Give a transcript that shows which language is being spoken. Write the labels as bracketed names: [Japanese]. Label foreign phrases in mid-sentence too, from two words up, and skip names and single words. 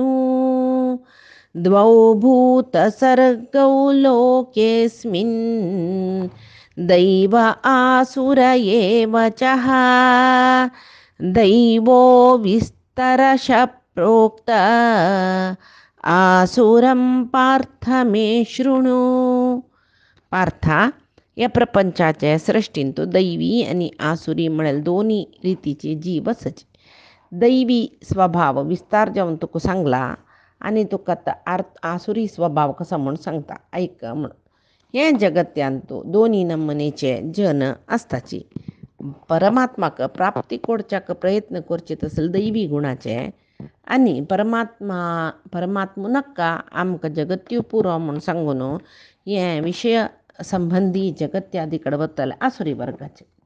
[Sanskrit] द्वौ भूत सर्गौ लोकेस्मिन् दैव आसुर एव चः दैवो विस्तरश प्रोक्त आसुरं पार्थ मे शृणु. [Konkani] पार्था, या प्रपंचाचे सृष्टींत दैवी आणि आसुरी म्हळ्यार दोन्ही रितीचे जीव आसचे. दैवी स्वभाव विस्तार जावन तुका सांगला आनी तुका आसुरी स्वभाव कसो म्हूण सांगता, ऐक म्हूण. हे जगत्यांत दोन्ही नमुनेचे जन आसताची. परमात्माक प्राप्ती कोरच्याक प्रयत्न करचे तसले दैवी गुणाचे, आनी परमात्मा नक्का आमकां जगत्यो पुरो म्हूण सांगून हे विशय संबंधी जगत्यादी कडेन वतले आसुरी वर्गाचे.